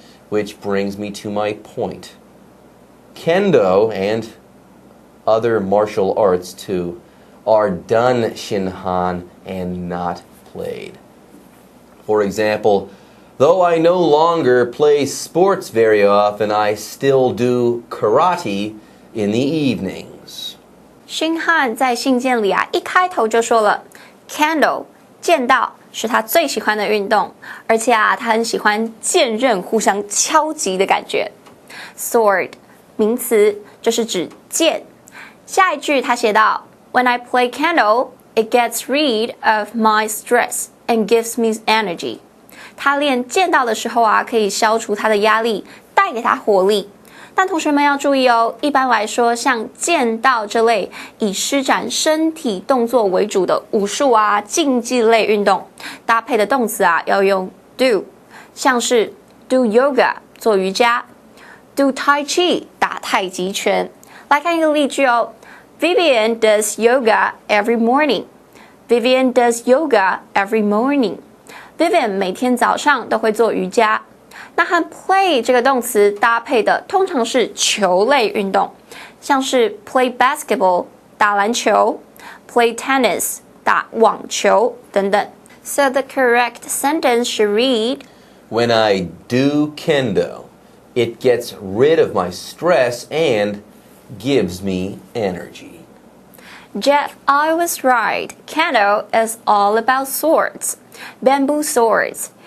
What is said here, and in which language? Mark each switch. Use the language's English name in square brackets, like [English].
[English] Which brings me to my point. Kendo and other martial arts too are done Shinhan and not played. For example, though I no longer play sports very often, I still do karate in the evenings. [Chinese] 星汉在信件里一开头就说了 Kendo 剑道是他最喜欢的运动，而且他很喜欢剑刃互相敲击的感觉。 Sword 名词就是指剑。下一句他写道 [English] When I play Kendo, it gets rid of my stress and gives me energy. [Chinese] 他练剑道的时候可以消除他的压力，带给他活力。但同学们要注意哦，一般来说，像剑道这类以施展身体动作为主的武术竞技类运动，搭配的动词要用 do， 像是 [English] do yoga [Chinese] 做瑜伽 ， [English] do tai chi [Chinese] 打太极拳。来看一个例句哦 ， [English] Vivian does yoga every morning. [Chinese] Vivian does yoga every morning. Vivian 每天早上都会做瑜伽。那和 play 这个动词搭配的通常是球类运动，像是 [English] play basketball [Chinese] 打篮球 ， [English] play tennis [Chinese] 打网球等等。 [English] So the correct sentence should read: When I do kendo, it gets rid of my stress and gives me energy. Jeff, I was right. Kendo is all about swords, bamboo swords.